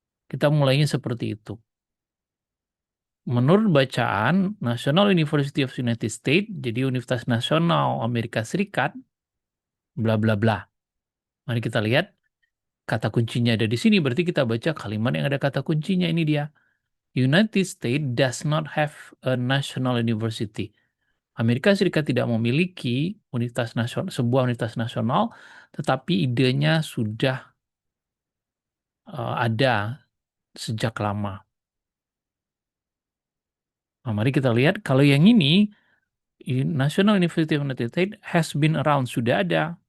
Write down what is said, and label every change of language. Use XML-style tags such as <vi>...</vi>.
<id>Kita mulainya seperti itu. Menurut bacaan National University of United States, jadi Universitas Nasional Amerika Serikat, bla bla bla. Mari kita lihat kata kuncinya ada di sini, berarti kita baca kalimat yang ada kata kuncinya, ini dia.</id> <en>United States does not have a national university.</en> <id>Amerika Serikat tidak memiliki universitas nasional, sebuah universitas nasional, tetapi idenya sudah ada sejak lama. Nah, mari kita lihat kalau yang ini National University of United States</id> <en>has been around,</en> <id>sudah ada.</id>